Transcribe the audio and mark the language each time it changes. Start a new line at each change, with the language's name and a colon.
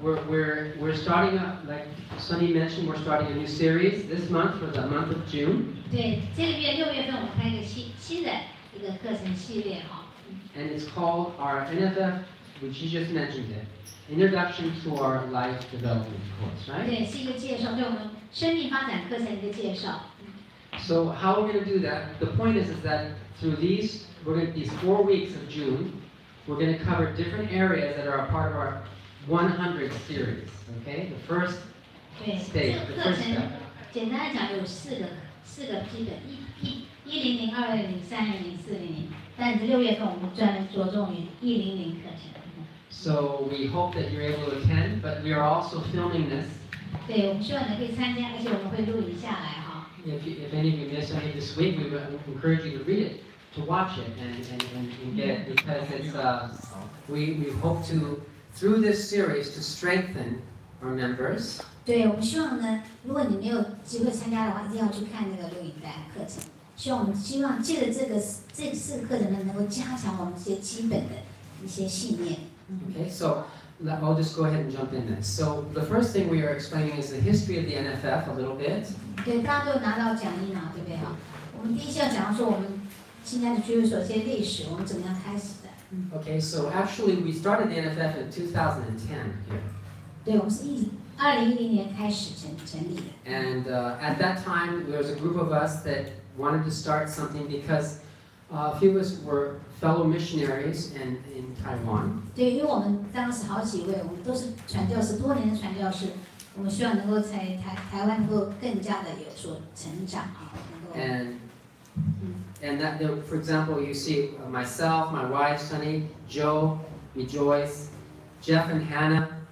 English: We're starting up, like Sunny mentioned, we're starting a new series this month for the month of June.
Chinese: 对，这个月6月份我们开一个新的一个课程系列哈。
English: And it's called our NFF, which you just mentioned it, Introduction to Our Life Development Course, right?
Chinese: 对，是一个介绍，对我们生命发展课程一个介绍。
English: So how we're going to do that? The point is that through these 4 weeks of June, we're going to cover different areas that are a part of our 100 series. Okay, the first stage, the first step.
Chinese: 简单来讲有四个基本100、200、300、400，但是6月份我们专门着重于100课程。
English: So we hope that you're able to attend, but we are also filming this.
Chinese: 对，我们希望你可以参加，而且我们会录影下来哈。
English: If any of you missed any this week, we would encourage you to read it, to watch it, and get it, because it's we hope to through this series to strengthen our members.
Chinese: 对，我们希望呢，如果你没有机会参加的话，一定要去看那个录影带课程。希望借着这4个课程呢，能够加强我们这些基本的一些信念。
English: Okay, so I'll just go ahead and jump in then. So the first thing we are explaining is the history of the NFF a little bit.
Chinese: 对，大家都拿到讲义嘛，对不对哈？我们第一项讲到说我们新加的居会所这些历史，我们怎么样开始的。
English: Okay, so actually we started the NFF in 2010 here.
Chinese: 对，我们是2010年开始成立的。
English: And at that time, there was a group of us that wanted to start something because A few of us were fellow missionaries in Taiwan.
Chinese: 对，因为我们当时好几位，我们都是传教士，多年的传教士，我们希望能够在台湾能够更加的有所成长啊，能够。
English: And that, for example, you see myself, my wife, Sunny, Joe, Rejoice, Jeff and Hannah.